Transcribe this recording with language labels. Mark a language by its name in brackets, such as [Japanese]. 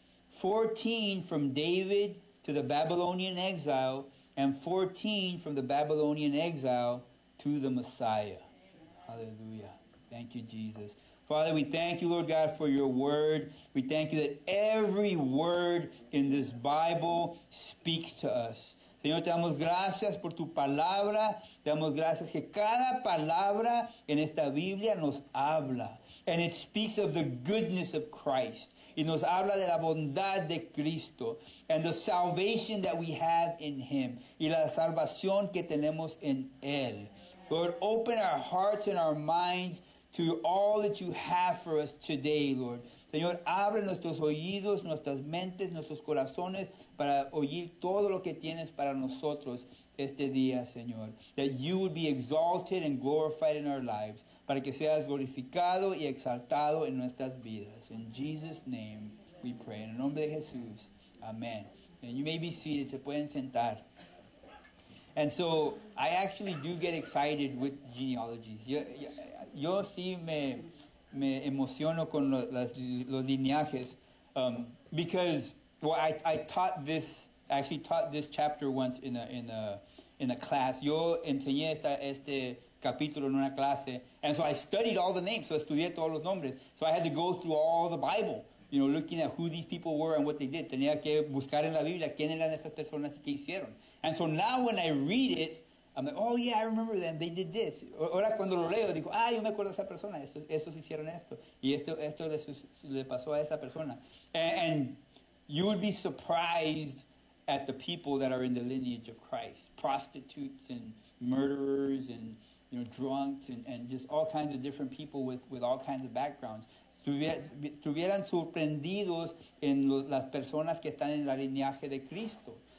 [English] 14 from David to the Babylonian exile, and 14 from the Babylonian exile to the Messiah." Hallelujah. Thank you, Jesus. Father, we thank you, Lord God, for your word. We thank you that every word in this Bible speaks to us. [Spanish] Señor, te damos gracias por tu palabra. Te damos gracias que cada palabra en esta Biblia nos habla. [English] And it speaks of the goodness of Christ. [Spanish] Y nos habla de la bondad de Cristo. [English] And the salvation that we have in Him. [Spanish] Y la salvación que tenemos en Él. [English] Lord, open our hearts and our minds to all that you have for us today, Lord. [Spanish] Señor, abre nuestros oídos, nuestras mentes, nuestros corazones para oír todo lo que tienes para nosotros este día, Señor. [English] That you would be exalted and glorified in our lives. [Spanish] Para que seas glorificado y exaltado en nuestras vidas. [English] In Jesus' name we pray. [Spanish] En el nombre de Jesús. [English] Amen. And you may be seated. [Spanish] Se pueden sentar. [English] And so, I actually do get excited with genealogies. [Spanish] Yo sí me emociono con los lineajes, [English] because I taught this chapter once in a class. [Spanish] Yo enseñé este capítulo en una clase, [English] and so I studied all the names. [Spanish] So estudié todos los nombres. [English] So I had to go through all the Bible, looking at who these people were and what they did. [Spanish] Tenía que buscar en la Biblia quién eran esas personas y qué hicieron. [English] And so now when I read it, I'm like, oh yeah, I remember them, they did this. [Spanish] Ahora cuando lo leo, digo, yo me acuerdo de esa persona, esos hicieron esto. Y esto le pasó a esa persona. [English] And you would be surprised at the people that are in the lineage of Christ. Prostitutes and murderers and drunks and just all kinds of different people with all kinds of backgrounds. [Spanish] Estuvieran sorprendidos en las personas que están en el lineaje de Cristo.